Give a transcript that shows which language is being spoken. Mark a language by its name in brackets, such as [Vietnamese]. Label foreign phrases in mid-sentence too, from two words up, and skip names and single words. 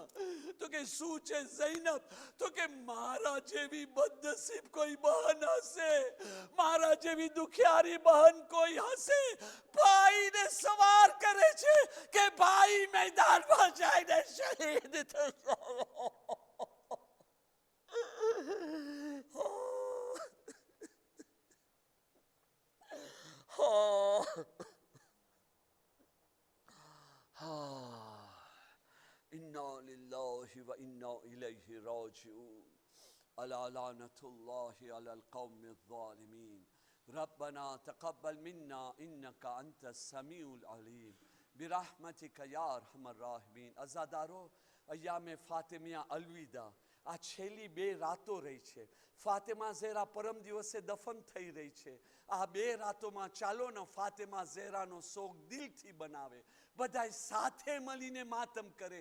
[Gujarati] તો કે શું છે ઝૈનબ? તો કે મારા જેવી બદનસીબ કોઈ બહન હશે, મારા જેવી દુખિયારી બહન કોઈ હશે, ભાઈને સવાર કરે છે કે ભાઈ મેદાનમાં જઈને શહીદ થઈ જાય. [Arabic] إنا لله وإنا إليه راجعون ألا لعنة الله على القوم الظالمين ربنا تقبل منا إنك أنت السميع العليم برحمتك يا أرحم الراحمين. [Gujarati] અઝાદારો, અય્યામે ફાતિમિયા અલવિદા. આ છેલ્લી 2 રાતો રહી છે. ફાતિમા ઝહેરા પરમ દિવસે દફન થઈ રહી છે. આ 2 રાતોમાં ચાલો ને ફાતિમા ઝહેરાનો શોક દિલથી બનાવે, બધાય સાથે મળીને માતમ કરે.